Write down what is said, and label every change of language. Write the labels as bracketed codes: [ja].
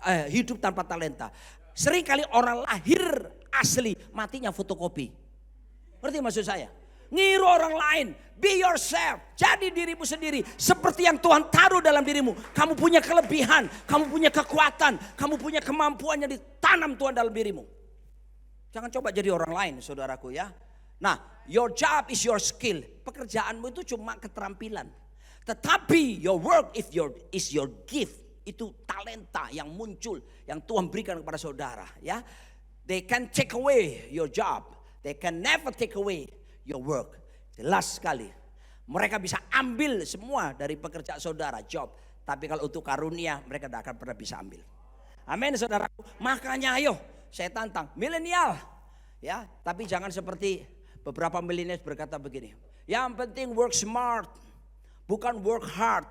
[id] Hidup tanpa talenta. Seringkali orang lahir asli, matinya fotokopi. Ngerti maksud saya? Ngiru orang lain, [en] be yourself, [id] jadi dirimu sendiri seperti yang Tuhan taruh dalam dirimu. Kamu punya kelebihan, kamu punya kekuatan, kamu punya kemampuan yang ditanam Tuhan dalam dirimu. Jangan coba jadi orang lain saudaraku ya. [en] Nah, your job is your skill. [id] Pekerjaanmu itu cuma keterampilan. Tetapi [en] your work is your gift. [id] Itu talenta yang muncul, yang Tuhan berikan kepada saudara ya. [en] They can take away your job, they can never take away your work. [id] Jelas sekali. Mereka bisa ambil semua dari pekerjaan saudara, job. Tapi kalau untuk karunia mereka tidak akan pernah bisa ambil. Amin saudara. Makanya ayo saya tantang milenial. Ya, tapi jangan seperti beberapa milenial berkata begini. Yang penting [en] work smart. [id] Bukan [en] work hard.